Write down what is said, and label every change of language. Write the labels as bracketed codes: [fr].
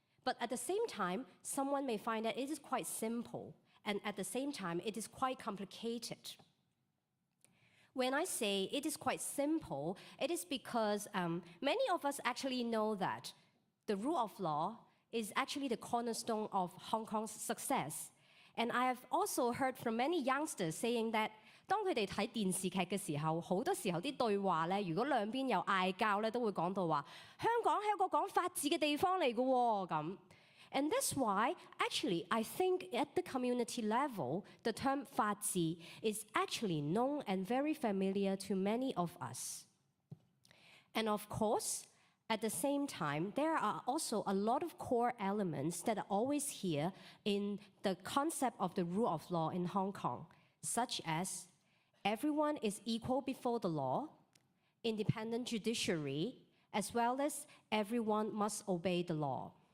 [en] But at the same time, someone may find that it is quite simple, and at the same time, it is quite complicated. When I say it is quite simple, it is because many of us actually know that the rule of law is actually the cornerstone of Hong Kong's success. And I have also heard from many youngsters saying that [yue] 當佢哋睇電視劇嘅時候，好多時候啲對話咧，如果兩邊有嗌交咧，都會講到話香港係一個講法治嘅地方嚟嘅喎咁。 [en] And that's why, actually, I think at the community level, the term 法治 is actually known and very familiar to many of us. And of course, at the same time, there are also a lot of core elements that are always here in the concept of the rule of law in Hong Kong, such as everyone is equal before the law, independent judiciary, as well as everyone must obey the law.